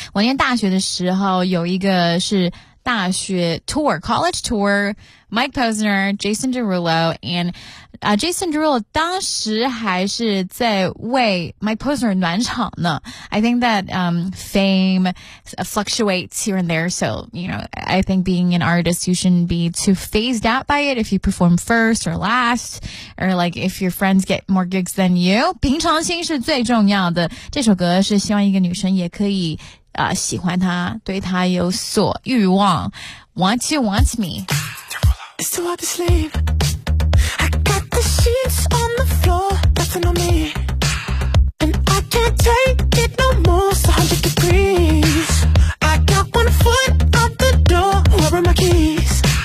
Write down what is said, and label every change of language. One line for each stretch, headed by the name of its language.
Chinese: 我念大学的时候有一个是大学tour, college tour, Mike Posner, Jason Derulo, and Jason Derulo 当时还是在为 Mike Posner 暖场呢.
English: I think that fame fluctuates here and there, so, you know, I think being an artist, you shouldn't be too phased out by it if you perform first or last, or like if your friends get more gigs than you.
Chinese: 平常心是最重要的, 这首歌是希望一个女生也可以 喜欢他, 对他有所欲望.
English: Want you, want me. It's too hard to sleep. I got the sheets on the floor, nothing on me. And I can't take it no more, so 100 degrees. I got one foot out the door, where are my keys?